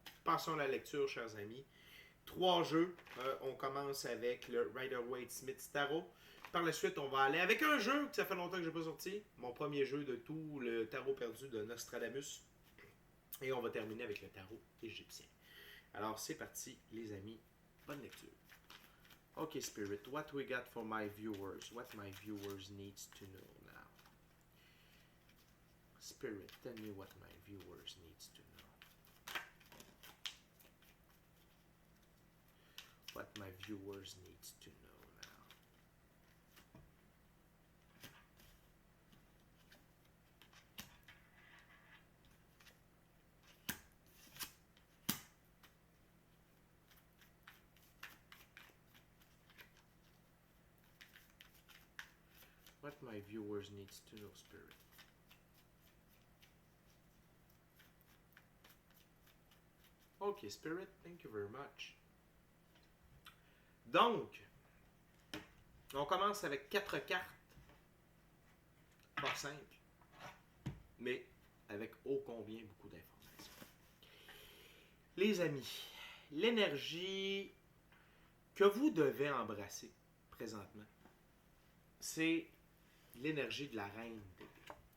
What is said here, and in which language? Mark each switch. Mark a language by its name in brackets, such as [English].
[French] Passons à la lecture, chers amis. 3 jeux. On commence avec le Rider-Waite-Smith Tarot. Par la suite, on va aller avec un jeu que ça fait longtemps que je n'ai pas sorti. Mon premier jeu de tout, le tarot perdu de Nostradamus. Et on va terminer avec le tarot égyptien. Alors, c'est parti, les amis. Bonne lecture. [English] Okay, Spirit, what we got for my viewers? What my viewers needs to know now? Spirit, tell me what my viewers needs to know. What my viewers needs to know now. What my viewers needs to know, Spirit. Okay, Spirit, thank you very much. [French] Donc, on commence avec 4 cartes. Pas simple, mais avec ô combien beaucoup d'informations. Les amis, l'énergie que vous devez embrasser présentement, c'est l'énergie de la reine d'épée.